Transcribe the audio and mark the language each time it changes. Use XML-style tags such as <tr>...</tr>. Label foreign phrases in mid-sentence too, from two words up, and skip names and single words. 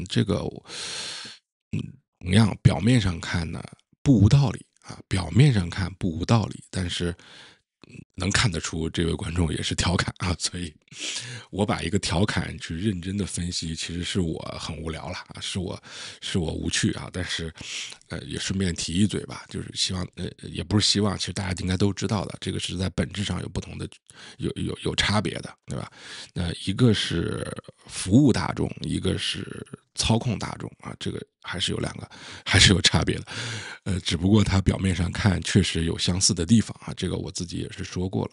<zh>這個同樣表面上看呢不無道理啊，表面上看不無道理，但是能看得出這位觀眾也是調侃啊，所以我把一個調侃去認真的分析，其實是我很無聊了啊，是我無趣啊，但是也順便提一嘴吧，就是希望也不是希望，其實大家應該都知道的，這個是在本質上有不同的有差別的，對吧？那一個是服務大眾，一個是操控大眾啊，這個還是有兩個還是有差別的，只不過它表面上看確實有相似的地方啊，這個我自己也是說過了。</zh>